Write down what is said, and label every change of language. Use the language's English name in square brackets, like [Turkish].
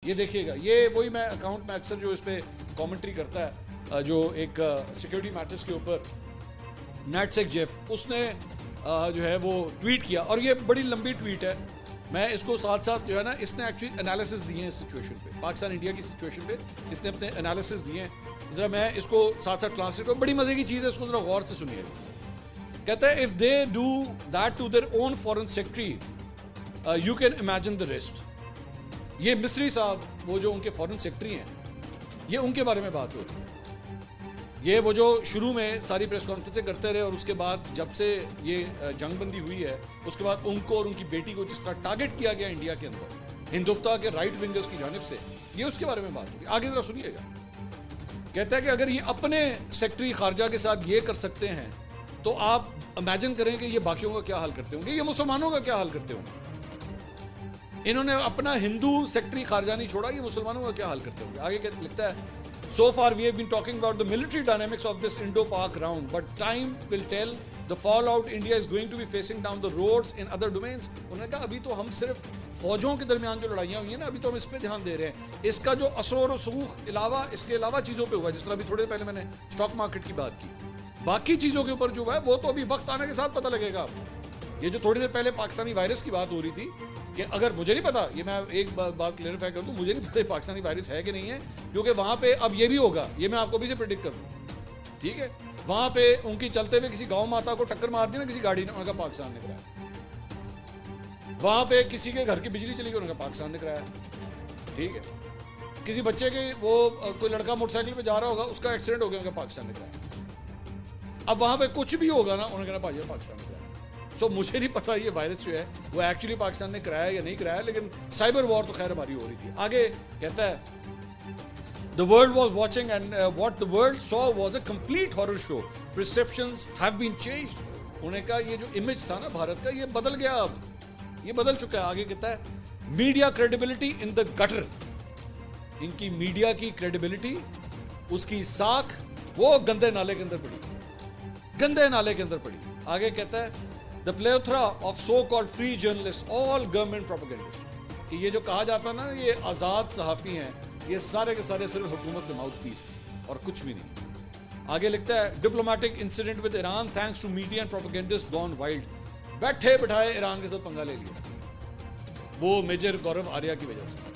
[Urdu] یہ دیکھیے گا, یہ وہی میں اکاؤنٹ میں اکثر جو اس پہ کامنٹری کرتا ہے, جو ایک سیکیورٹی میٹرز کے اوپر نیٹ سیک جیف, اس نے جو ہے وہ ٹویٹ کیا, اور یہ بڑی لمبی ٹویٹ ہے. میں اس کو ساتھ ساتھ جو ہے نا, اس نے ایکچولی انالیسس دیے ہیں اس سچویشن پہ, پاکستان انڈیا کی سچویشن پہ اس نے اپنے انالیسس دیے ہیں. ذرا میں اس کو ساتھ ساتھ ٹرانسلیٹ کروں, بڑی مزے کی چیز ہے, اس کو ذرا غور سے سنیے. کہتا ہے [English] if they do that to their own foreign secretary, you can imagine the rest. [Urdu] یہ مصری صاحب وہ جو ان کے فورن سیکرٹری ہیں, یہ ان کے بارے میں بات ہو رہی ہے. یہ وہ جو شروع میں ساری پریس کانفرنسیں کرتے رہے, اور اس کے بعد جب سے یہ جنگ بندی ہوئی ہے اس کے بعد ان کو اور ان کی بیٹی کو جس طرح ٹارگٹ کیا گیا انڈیا کے اندر ہندوستہ کے رائٹ ونگرز کی جانب سے, یہ اس کے بارے میں بات ہوگی. آگے ذرا سنیے گا. کہتا ہے کہ اگر یہ اپنے سیکرٹری خارجہ کے ساتھ یہ کر سکتے ہیں تو آپ امیجن کریں کہ یہ باقیوں کا کیا حال کرتے ہوں گے, یہ مسلمانوں کا کیا حال کرتے ہوں گے. انہوں نے اپنا ہندو سیکرٹری خارجہ نہیں چھوڑا, یہ مسلمانوں کا کیا حال کرتے ہوں گے. آگے لکھتا ہے [English] So far we have been talking about the military dynamics of this Indo-Pak round, but time will tell the fallout India is going to be facing down the roads in other domains. [Urdu] انہوں نے کہا ابھی تو ہم صرف فوجوں کے درمیان جو لڑائیاں ہوئی ہیں نا, ابھی تو ہم اس پہ دھیان دے رہے ہیں. اس کا جو اثر و رسوخ علاوہ اس کے علاوہ چیزوں پہ ہوا, جس طرح ابھی تھوڑے پہلے میں نے اسٹاک مارکیٹ کی بات کی, باقی چیزوں کے اوپر جو ہوا ہے وہ تو ابھی وقت آنے کے ساتھ پتہ لگے گا آپ کو. یہ جو تھوڑی دیر پہلے پاکستانی وائرس کی بات ہو رہی تھی, کہ اگر مجھے نہیں پتا, یہ میں ایک بات کلیئرفائی کر دوں, مجھے نہیں پتا پاکستانی وائرس ہے کہ نہیں ہے, کیونکہ وہاں پہ اب یہ بھی ہوگا, یہ میں آپ کو بھی سے پریڈکٹ کر دوں. ٹھیک ہے, وہاں پہ ان کی چلتے ہوئے کسی گاؤں ماتا کو ٹکر مار دی نا کسی گاڑی نے, ان کا پاکستان نے کرایا. وہاں پہ کسی کے گھر کی بجلی چلی گئی, ان کا پاکستان نے کرایا. ٹھیک ہے, کسی بچے کے وہ کوئی لڑکا موٹر سائیکل پہ جا رہا ہوگا, اس کا ایکسیڈنٹ ہو گیا, ان کا پاکستان نے کرایا. اب وہاں پہ کچھ بھی ہوگا نا, انہوں نے کہنا بھائی پاکستان نے کرایا. سو مجھے نہیں پتا یہ وائرس جو ہے وہ ایکچولی پاکستان نے کرایا یا نہیں کرایا, لیکن سائبر وار تو خیر ہماری ہو رہی تھی. آگے کہتا ہے [English] The world was watching and what the world saw was a complete horror show. Perceptions have been changed. [Urdu] انہوں نے کہا یہ جو امیج تھا نا بھارت کا, یہ بدل گیا, اب یہ بدل چکا ہے. آگے کہتا ہے [English] Media credibility in the gutter. [Urdu] ان کی میڈیا کی کریڈیبلٹی, اس کی ساکھ وہ گندے نالے کے اندر پڑی, گندے نالے کے اندر پڑی. آگے کہتا ہے [English] the plethora of so-called free journalists, all government propagandists. [Urdu] کہ یہ جو کہا جاتا ہے نا یہ آزاد صحافی ہیں, یہ سارے کے سارے صرف حکومت کے ماؤتھ پیس اور کچھ بھی نہیں. آگے لکھتا ہے [English] Diplomatic incident with Iran thanks to media and propagandist gone wild. [Urdu] بیٹھے بٹھائے ایران کے ساتھ پنگا لے لیا, وہ میجر گورو آریہ کی وجہ سے.